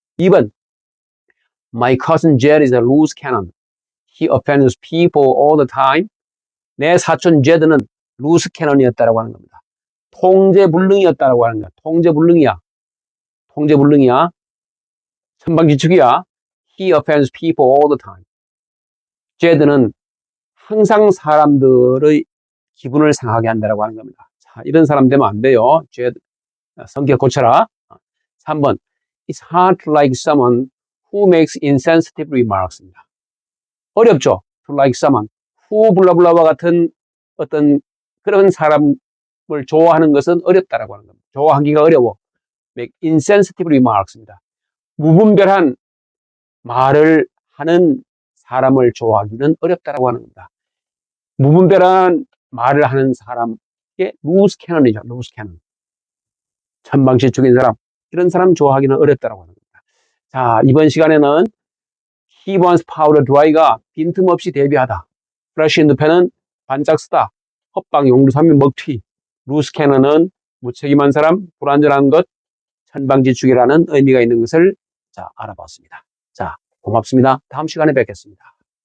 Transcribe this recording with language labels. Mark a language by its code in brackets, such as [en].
[en] 2번 My cousin Jed is a loose cannon. He offends people all the time. [ko] 내 사촌 제드는 루스 캐넌이었다라고 하는 겁니다. 통제불능이었다라고 하는 거야. 통제불능이야. 천방지축이야. [en] He offends people all the time. [ko] 제드는 항상 사람들의 기분을 상하게 한다라고 하는 겁니다. 자, 이런 사람 되면 안 돼요. 제드, 성격 고쳐라. [en] 3번 It's hard to like someone who makes insensitive remarks입니다. [ko] 어렵죠. [en] To like someone who [ko] 블라블라와 같은 어떤 그런 사람을 좋아하는 것은 어렵다라고 하는 겁니다. 좋아하기가 어려워. [en] Make insensitive remarks입니다. [ko] 무분별한 말을 하는 사람을 좋아하기는 어렵다라고 하는 겁니다. 무분별한 말을 하는 사람의 루스 캐넌이죠. 루스 캐넌. 천방지축인 사람. 이런 사람 좋아하기는 어렵다라고 하는 겁니다. 자, 이번 시간에는 [en] He wants powder dry [ko] 가 빈틈없이 대비하다. Flash in the pan은 반짝 쓰다. 헛방 용두삼이 먹튀. 루스 캐넌은 무책임한 사람, 불완전한 것, 천방지축이라는 의미가 있는 것을 알아봤습니다. 자, 고맙습니다. 다음 시간에 뵙겠습니다.